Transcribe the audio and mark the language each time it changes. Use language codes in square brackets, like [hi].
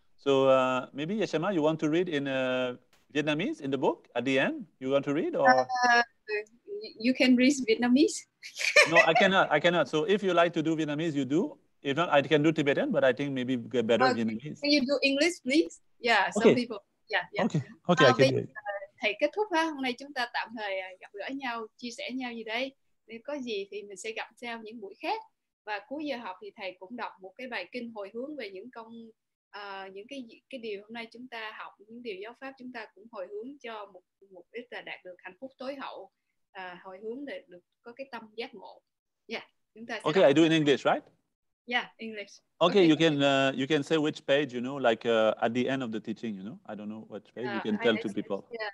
[en] So maybe Yeshama, you want to read in Vietnamese in the book at the end? You want to read or? You can read Vietnamese. No, I cannot. So if you like to do Vietnamese, you do. If not, I can do Tibetan, but I think maybe get better Vietnamese. Can you do English, please? Yeah, some people. Yeah. Okay, I can do it. [vi] Thầy kết thúc ha. Hôm nay chúng ta tạm thời gặp gỡ nhau, chia sẻ nhau gì đây. Nếu có gì thì mình sẽ gặp nhau những buổi khác. Và cuối giờ học thì thầy cũng đọc một cái bài kinh hồi hướng về những những cái điều hôm nay chúng ta học, những điều giáo pháp chúng ta cũng hồi hướng cho mục đích là đạt được hạnh phúc tối hậu, hồi hướng để được có cái tâm giác ngộ. Chúng ta sẽ [en] Okay, I do in English, right? Yeah, English. Okay, you can say which page, you know, like at the end of the teaching, you know. I don't know which page. You can tell to people.